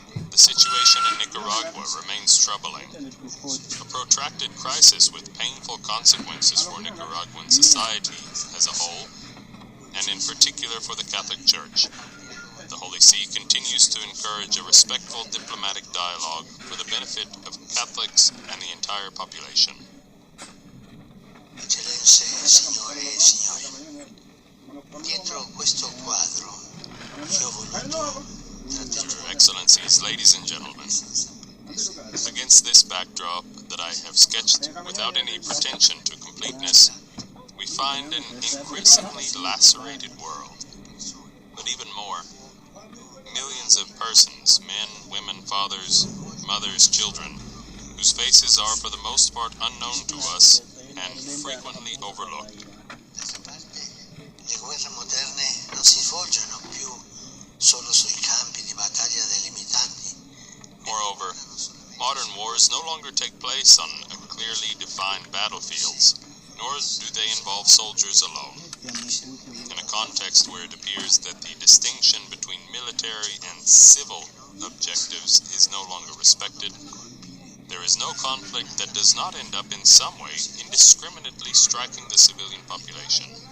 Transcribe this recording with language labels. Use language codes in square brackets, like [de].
[en] The situation in Nicaragua remains troubling. A protracted crisis with painful consequences for Nicaraguan society as a whole, and in particular for the Catholic Church. The Holy See continues to encourage a respectful diplomatic dialogue for the benefit of Catholics and the entire population. [it] Eccellenze, signore e signori, dietro questo quadro che ho voluto [en] Your Excellencies, ladies and gentlemen, against this backdrop that I have sketched without any pretension to completeness, we find an increasingly lacerated world. But even more, millions of persons, men, women, fathers, mothers, children, whose faces are for the most part unknown to us and frequently overlooked. [it] D'altra parte, le guerre moderne non si svolgono più solo sui campi di battaglia delimitati. [en] Moreover, modern wars no longer take place on clearly defined battlefields, nor do they involve soldiers alone. In a context where it appears that the distinction between military and civil objectives is no longer respected, there is no conflict that does not end up in some way indiscriminately striking the civilian population.